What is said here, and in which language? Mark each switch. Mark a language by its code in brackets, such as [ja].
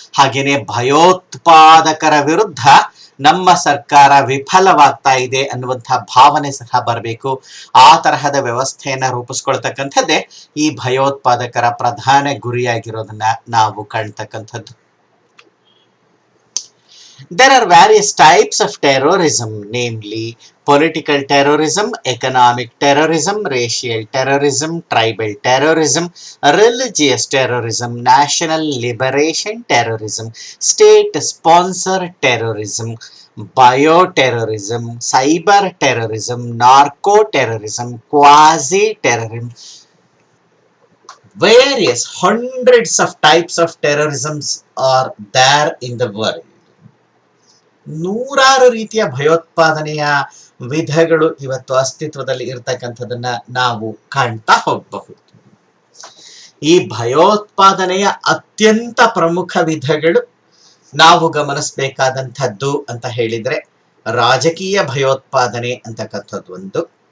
[kn] ಹಾಗೇನೆ ಭಯೋತ್ಪಾದಕರ ವಿರುದ್ಧ ನಮ್ಮ ಸರ್ಕಾರ ವಿಫಲವಾಗ್ತಾ ಇದೆ ಅನ್ನುವಂಥ ಭಾವನೆ ಸಹ ಬರಬೇಕು. ಆ ತರಹದ ವ್ಯವಸ್ಥೆಯನ್ನ ರೂಪಿಸ್ಕೊಳ್ತಕ್ಕಂಥದ್ದೇ ಈ ಭಯೋತ್ಪಾದಕರ ಪ್ರಧಾನ ಗುರಿಯಾಗಿರೋದನ್ನ ನಾವು ಕಾಣ್ತಕ್ಕಂಥದ್ದು. [en] There are various types of terrorism, namely political terrorism, economic terrorism, racial terrorism, tribal terrorism, religious terrorism, national liberation terrorism, state-sponsored terrorism, bioterrorism, cyber terrorism, narco-terrorism, quasi-terrorism. Various hundreds of types of terrorisms are there in the world. [kn] ನೂರಾರು ರೀತಿಯ ಭಯೋತ್ಪಾದನೆಯ ವಿಧಗಳು ಇವತ್ತು ಅಸ್ತಿತ್ವದಲ್ಲಿ ಇರತಕ್ಕಂಥದನ್ನ ನಾವು ಕಾಣ್ತಾ ಹೋಗಬಹುದು. ಈ ಭಯೋತ್ಪಾದನೆಯ ಅತ್ಯಂತ ಪ್ರಮುಖ ವಿಧಗಳು ನಾವು ಗಮನಿಸಬೇಕಾದಂಥದ್ದು ಅಂತ ಹೇಳಿದ್ರೆ, ರಾಜಕೀಯ ಭಯೋತ್ಪಾದನೆ ಅಂತಕ್ಕಂಥದ್ದು ಒಂದು.